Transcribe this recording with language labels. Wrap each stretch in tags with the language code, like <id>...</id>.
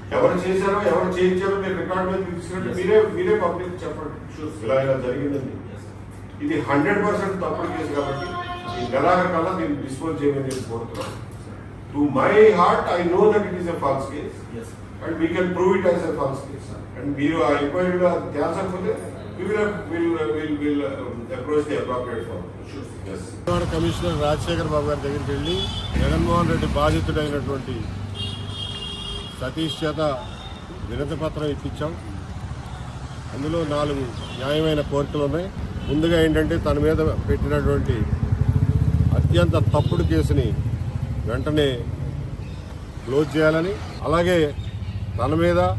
<te>ఎవరు చేశారో ఎవరు చేయించారో మీరు రికార్డు మీద తీసుకుంటే మీరే పబ్లిక్ చెప్పండి ఇలా జరిగిందండి. ఇది 100% తప్పుడు కేసు కాబట్టి ఈ నెలాఖరు కల్లా దీన్ని డిస్పోజ్ చేయమని కోరుతున్నాం.</te> <en>To my heart, I know that it is a false case. Yes. And we can prove it as a false case. And we are inquiry cancel for that. We will approach the appropriate form. Yes.</en> <te>Commissioner Rajasekhar బాబు గారి దగ్గరికి వెళ్ళి జగన్మోహన్ రెడ్డి బాధితుడైనటువంటి సతీష్ చేత వినతి పత్రం ఇప్పించాం. అందులో 4 న్యాయమైన కోరికలు ఉన్నాయి. ముందుగా ఏంటంటే తన మీద పెట్టినటువంటి అత్యంత తప్పుడు కేసుని వెంటనే క్లోజ్ చేయాలని, అలాగే తన మీద,</te>